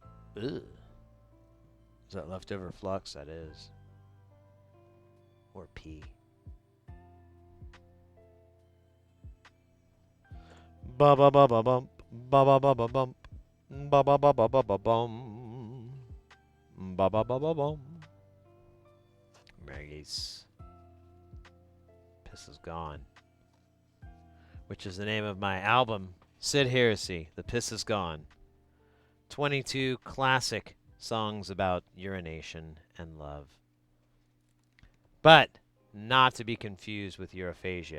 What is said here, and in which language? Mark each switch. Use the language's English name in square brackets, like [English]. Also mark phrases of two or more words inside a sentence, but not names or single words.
[English] Ugh. Is that leftover flux? That is. Or pee. Ba ba ba ba bump. Ba ba ba ba bump. Ba ba ba ba ba ba bum. Ba ba ba ba bum. Maggie's Piss is Gone. Which is the name of my album, Sid Heresy, The Piss is Gone. 22 classic songs about urination and love. But not to be confused with Europhasia.